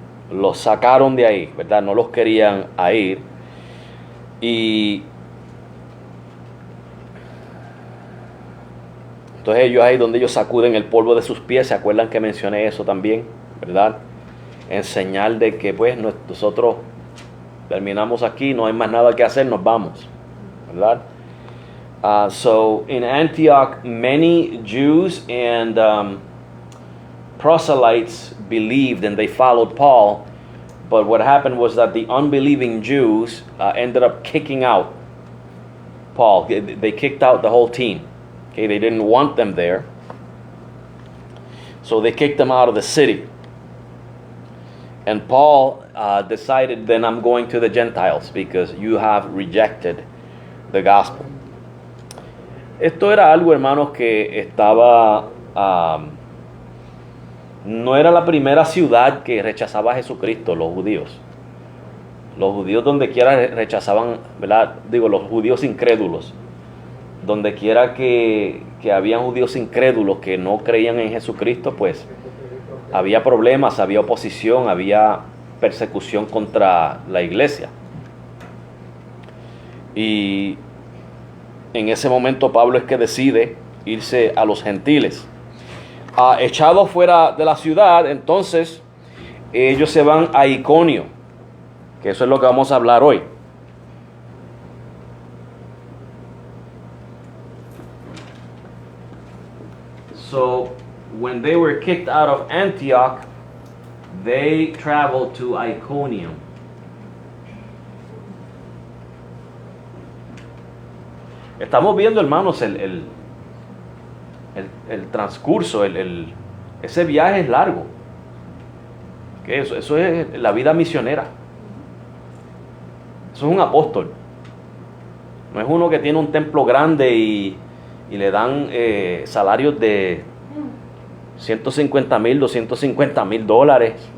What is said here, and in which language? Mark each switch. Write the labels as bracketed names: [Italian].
[Spanish] Los sacaron de ahí, ¿verdad? No los querían ir. Y entonces ellos ahí donde ellos sacuden el polvo de sus pies, ¿se acuerdan que mencioné eso también? ¿Verdad? En señal de que pues nosotros terminamos aquí, no hay más nada que hacer, nos vamos, ¿verdad? [English] So in Antioch, many Jews and proselytes believed and they followed Paul, but what happened was that the unbelieving Jews ended up kicking out Paul. They kicked out the whole team. Okay, they didn't want them there, so they kicked them out of the city. And Paul decided, then I'm going to the Gentiles because you have rejected the gospel. [Spanish] Esto era algo, hermanos, que estaba... no era la primera ciudad que rechazaba a Jesucristo, los judíos. Los judíos donde quiera rechazaban, ¿verdad? Digo, los judíos incrédulos. Donde quiera que habían judíos incrédulos que no creían en Jesucristo, pues había problemas, había oposición, había persecución contra la iglesia. Y en ese momento Pablo es que decide irse a los gentiles. Echados fuera de la ciudad, entonces ellos se van a Iconio, que eso es lo que vamos a hablar hoy. [English] So when they were kicked out of Antioch, they traveled to Iconium. [Spanish] Estamos viendo, hermanos, el transcurso, ese viaje es largo. ¿Okay? Eso es la vida misionera. Eso es un apóstol. No es uno que tiene un templo grande y le dan salarios de $150,000, $250,000.